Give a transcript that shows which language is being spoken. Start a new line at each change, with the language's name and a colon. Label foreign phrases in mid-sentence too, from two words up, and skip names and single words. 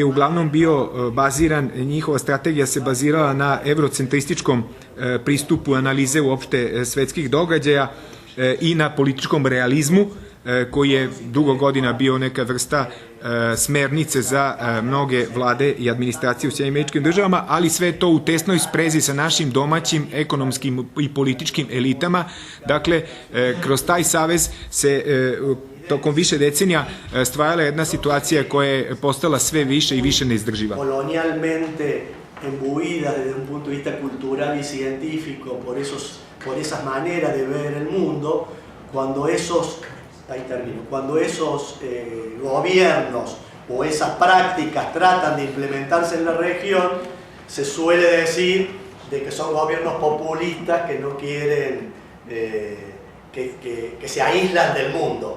Serbian: uglavnom bio baziran, njihova strategija se bazirala na evrocentrističkom pristupu analize uopšte svetskih događaja i na političkom realizmu koji je dugo godina bio neka vrsta smernice za mnoge vlade i administracije u Sjedinjenim Američkim Državama, ali sve to u tesnoj sprezi sa našim domaćim ekonomskim i političkim elitama. Dakle, kroz taj savez se tokom više decenija stvarala jedna situacija koja je postala sve više i više neizdrživa.
Spanish: Colonialmente embuidas desde un punto de vista cultural y científico por esas maneras de ver el mundo, cuando esos gobiernos o esas prácticas tratan de implementarse en la región, se suele decir de que son gobiernos populistas que no quieren que se aíslan del mundo.